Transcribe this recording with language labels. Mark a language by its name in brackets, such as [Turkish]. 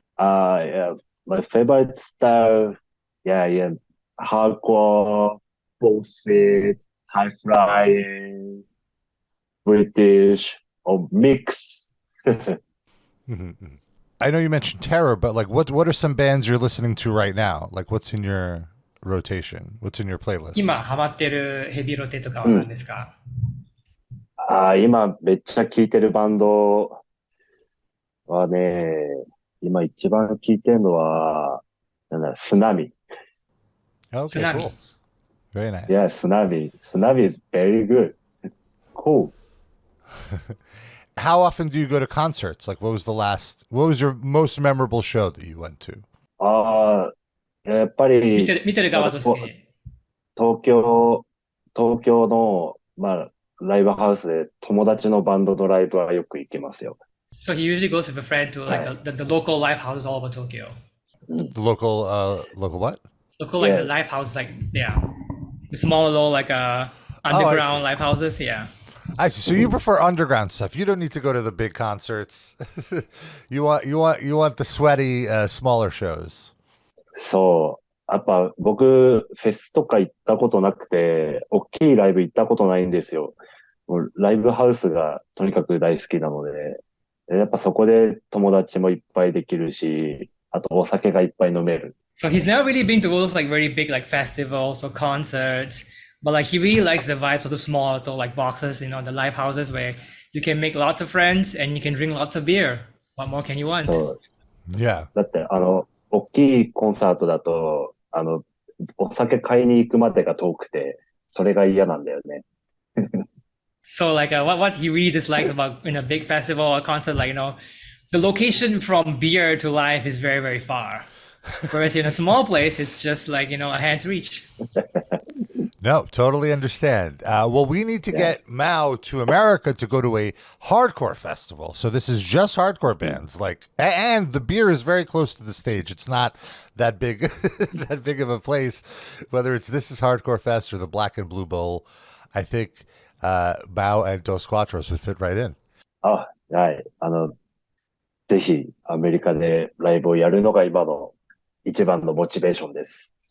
[English] Yeah, my favorite style, yeah, hardcore, bullshit, high flying, British, or mix. I know you mentioned terror, but like what are some bands you're listening to right now? Like what's in your rotation? What's in your playlist? [Japanese] 今ハマってるヘビーロテとかは何ですか？今めっちゃ聴いてるバンドはね、今一番聴いてるのは、スナミ。 [English] Okay, Tsunami. cool. Very nice. Yeah, Tsunami. Tsunami is very good. Cool. How often do you go to concerts? Like, what was your most memorable show that you went to? [Japanese] やっぱり、見てる側として。東京の、ライブハウスで友達のバンドのライブはよく行きますよ。 [English] So he usually goes with a friend to like the local live houses all over Tokyo. The local what? Local like the live house, like the small little like underground live houses. Yeah. I see. So you prefer underground stuff. You don't need to go to the big concerts. you want the sweaty, smaller shows. [Japanese] そう。やっぱ僕、フェスとか行ったことなくて、大きいライブ行ったことないんですよ。もうライブハウスがとにかく大好きなので、やっぱそこで友達もいっぱいできるし、あとお酒がいっぱい飲める。 [English] So he's never really been to those like very big like festivals or concerts, but like he really likes the vibes of the small little like boxes, the live houses where you can make lots of friends and you can drink lots of beer. What more can you want? Yeah. [Japanese] だって大きいコンサートだと、お酒買いに行くまでが遠くて、それが嫌なんだよね。 [English] So like what he really dislikes about in a big festival or concert, like the location from beer to live is very, very far. Whereas in a small place, it's just like a hand's reach. No, totally understand. Well, we need to get MAO to America to go to a hardcore festival. So this is just hardcore bands, and the beer is very close to the stage. It's not that big, that big of a place. Whether it's This Is Hardcore Fest or the Black and Blue Bowl, I think MAO and Dos Quatros would fit right in. [Japanese] はい。ぜひアメリカでライブをやるのが今の一番のモチベーションです。